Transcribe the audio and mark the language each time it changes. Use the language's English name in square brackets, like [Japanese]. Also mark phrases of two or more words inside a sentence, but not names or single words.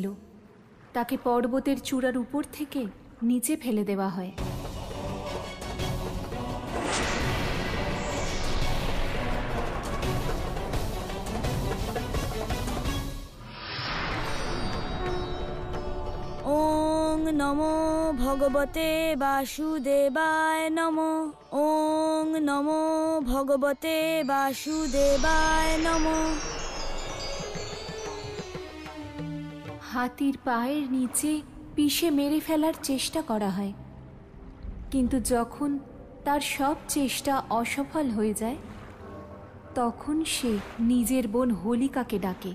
[Bangla] তাকে পর্বতের চূড়ার উপর থেকে নিচে ফেলে দেওয়া হয়। [Sanskrit] ওং নমো ভগবতে বাসুদেবায় নমো। ওং নমো ভগবতে বাসুদেবায় নমো। [Bangla] হাতির পায়ের নিচে পিষে মেরে ফেলার চেষ্টা করা হয়, কিন্তু যখন তার সব চেষ্টা অসফল হয়ে যায় তখন সে নিজের বোন হোলিকাকে ডাকে।